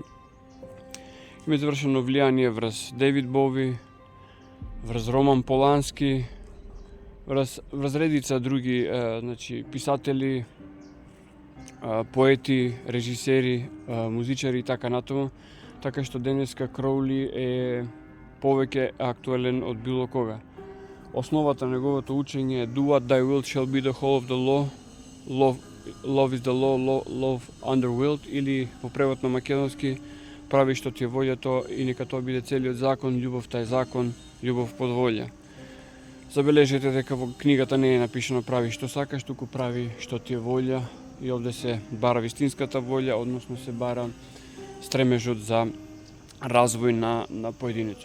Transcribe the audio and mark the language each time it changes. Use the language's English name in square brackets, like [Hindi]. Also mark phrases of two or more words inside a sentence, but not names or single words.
[Macedonian] Има извршено влијание врз Дейвид Бови, врз Роман Полански, врз редица други писатели, поети, режисери, музичари и така натаму. Така што денеска Кроули е повеќе актуелен од било кога. Основата на неговото учење е [English] Do what thy will shall be the whole of the law, love is the law, love under will, [Macedonian] или по превод на македонски прави што ти е волјата и нека тоа биде целиот закон, љубовта е закон, љубов под волја. Забележете дека во книгата не е напишано прави што сакаш, туку прави што ти е волја, и овде се бара вистинската волја, односно се бара стремежот за развој на поединецот.